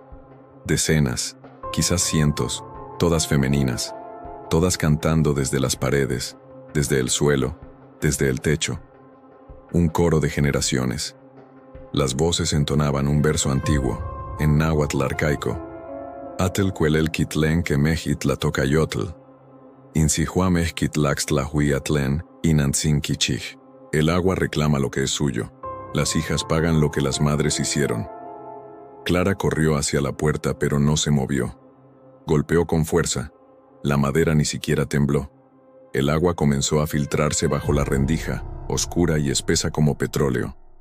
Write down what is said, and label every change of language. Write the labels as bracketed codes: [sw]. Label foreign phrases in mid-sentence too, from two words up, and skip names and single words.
[es] Decenas, quizás cientos, todas femeninas, todas cantando desde las paredes, desde el suelo, desde el techo. Un coro de generaciones. Las voces entonaban un verso antiguo, en náhuatl arcaico. [nah] Atel cuelel kitlen que mejit la tocayotl. Insihua mejkit laxtla huiatlen, inantzin kichij. [es] El agua reclama lo que es suyo. Las hijas pagan lo que las madres hicieron. Clara corrió hacia la puerta, pero no se movió. Golpeó con fuerza. La madera ni siquiera tembló. El agua comenzó a filtrarse bajo la rendija, oscura y espesa como petróleo.